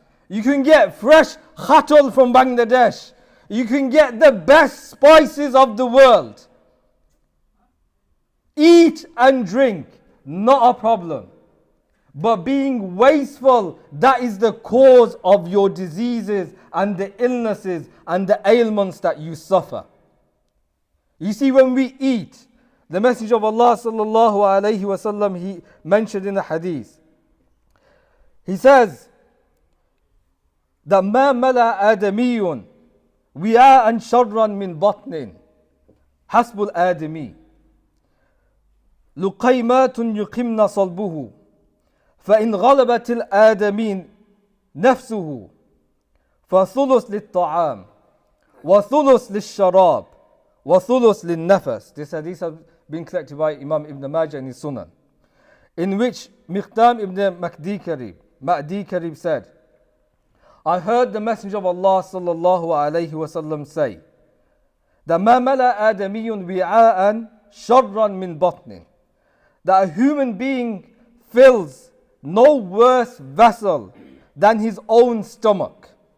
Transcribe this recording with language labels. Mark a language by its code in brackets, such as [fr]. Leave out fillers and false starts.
[en] You can get fresh khatl from Bangladesh. You can get the best spices of the world. Eat and drink, not a problem. But being wasteful, that is the cause of your diseases and the illnesses and the ailments that you suffer. You see, when we eat, the Messenger of Allah sallallahu alayhi wasallam, he mentioned in the hadith, he says that [ar] ما ملأ آدمي وعاء شرا من بطن حسب الآدمي لقيمات يقمن صلبه فإن غلبت الآدمين نفسه فثلث للطعام وثلث للشراب وثلث للنفس. [en] This hadith has been collected by Imam Ibn Majah in his Sunan, in which Miqdam ibn Ma'di Karib said, I heard the Messenger of Allah sallallahu alayhi wasallam say that [ar] ما ملأ آدمي وعاء شرا من بطن, [en] that a human being fills no worse vessel than his own stomach.